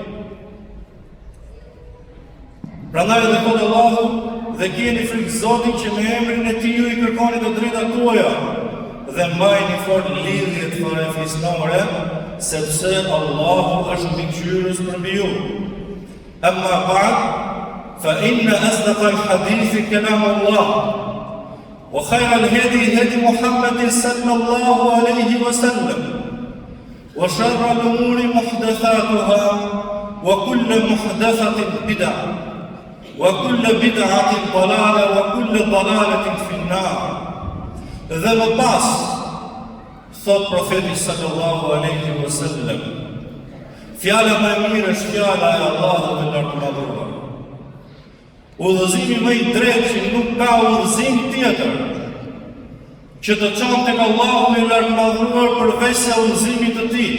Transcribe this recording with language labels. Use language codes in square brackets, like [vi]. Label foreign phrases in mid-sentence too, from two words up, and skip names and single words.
[sq] Prandaj edhe thotë Allahu, dhe keni frikë Zotin që me emrin e Tij ju i kërkoni të drejtat tuaja dhe mbajini fort lidhjet farefisnore, sepse Allahu është mbikëqyrës për mbi ju. [ar] أما بعد فإن أصدق الحديث كلام الله وخير الهدي هدي محمد صلى الله عليه وسلم وشر الأمور محدثاتها وكل محدثة بدعة وكل بدعة ضلالة وكل ضلالة في النار. [sq] Dhe më pas, thot profeti [ar] صلى الله عليه وسلم, [sq] fjala më e mirë është fjala e Allahut të lartë madhruar. Udhëzimi më i drejtë që nuk ka udhëzim tjetër që të çon tek Allahu i lartë madhruar përveç se udhëzimit të Tij.